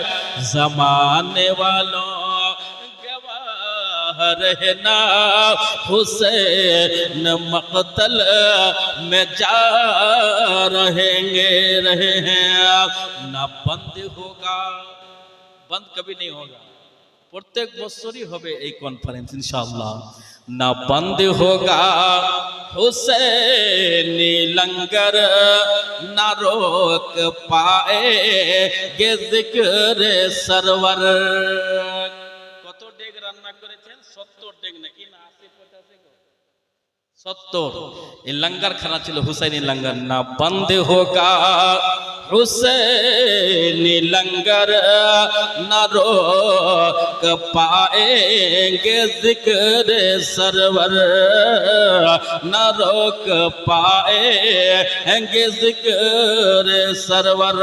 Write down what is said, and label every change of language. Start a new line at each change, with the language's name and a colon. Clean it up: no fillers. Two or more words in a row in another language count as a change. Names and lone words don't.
Urdu: زمانے والوں گواہ رہنا حسین مقتل میں جا رہے ہیں۔ نہ بند ہوگا، بند کبھی نہیں ہوگا،
Bangla: প্রত্যেক বছরই হবে এই কনফারেন্স ইনশাআল্লাহ।
Urdu: نہ بند ہوگا حسینی لنگر نہ روک پائیں گے ذکر سرور.
Bangla: কত ডেগ রান্না করেছেন? 70 ডেগ নাকি না 80-85 গো? 70। এই লঙ্গর খানা ছিল হুসাইনি লঙ্গর।
Urdu: نہ بند ہوگا حسینی لنگر نہ روک پائیں گے ذکر سرور، نہ روک پائیں گے ذکر سرور۔